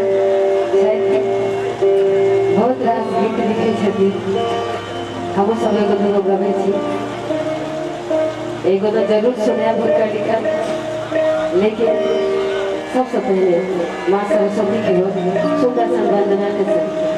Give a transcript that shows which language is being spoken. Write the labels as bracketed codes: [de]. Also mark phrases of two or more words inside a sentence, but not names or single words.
[mai] बहुत रास गीत लिखे छथिन। हम सब एगो दूगो गबै छी, एगो तो जरूर सुनायब हुनकर लिखल, लेकिन सबसे पहले माँ सरस्वती की हो सुंदर सन वंदना के साथ